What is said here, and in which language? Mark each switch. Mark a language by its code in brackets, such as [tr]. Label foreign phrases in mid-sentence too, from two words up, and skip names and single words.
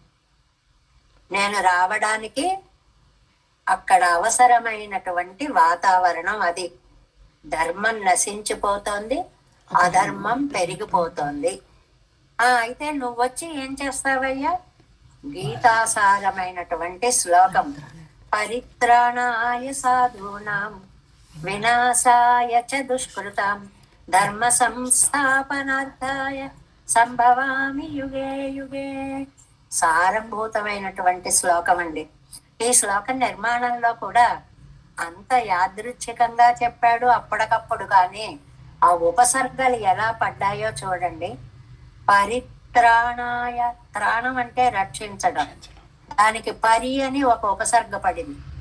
[te] నేను రావడానికి అక్కడ అవసరమైనటువంటి వాతావరణం అది. ధర్మం నశించిపోతోంది, అధర్మం పెరిగిపోతోంది. అయితే నువ్వు వచ్చి ఏం చేస్తావయ్యా? గీతాసారమైనటువంటి శ్లోకం, [sa] పరిత్రాణాయ సాధూనాం వినాశాయ చ దుష్కృతాం ధర్మ సంస్థాపనార్థాయ సంభవామి యుగే యుగే. [te] సారంభూతమైనటువంటి శ్లోకం అండి. ఈ శ్లోకం నిర్మాణంలో కూడా అంత యాదృచ్ఛికంగా చెప్పాడు అప్పటికప్పుడు. కానీ ఆ ఉపసర్గలు ఎలా పడ్డాయో చూడండి. పరిత్రాణాయ, త్రాణం అంటే రక్షించడం, దానికి పరి అని ఒక ఉపసర్గ పడింది.